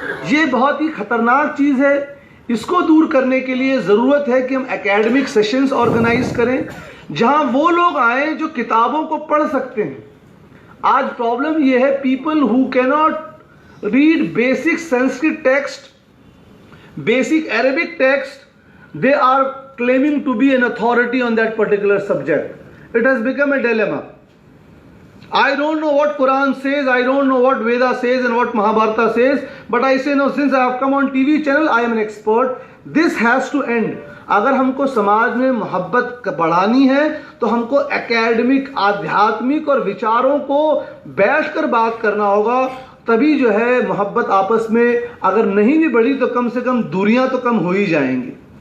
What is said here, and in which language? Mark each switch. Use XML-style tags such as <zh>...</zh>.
<hi>ये बहुत ही खतरनाक चीज़ है। इसको दूर करने के लिए ज़रूरत है कि हम एकेडमिक सेशंस ऑर्गेनाइज करें जहां वो लोग आए जो किताबों को पढ़ सकते हैं। आज प्रॉब्लम ये है,</hi> <en>People who cannot read basic Sanskrit text, basic Arabic text, they are claiming to be an authority on that particular subject. It has become a dilemma. I don't know what Quran says, I don't know what Veda says and what Mahabharata says, but I say no, since I have come on TV channel, I am an expert. This has to end.</en> <hi>अगर हमको समाज में मोहब्बत बढ़ानी है तो हमको academic, आध्यात्मिक और विचारों को बैठकर बात करना होगा। तभी जो है मोहब्बत आपस में अगर नहीं भी बढ़ी तो कम से कम दूरियां तो कम हो ही जाएंगी।</hi>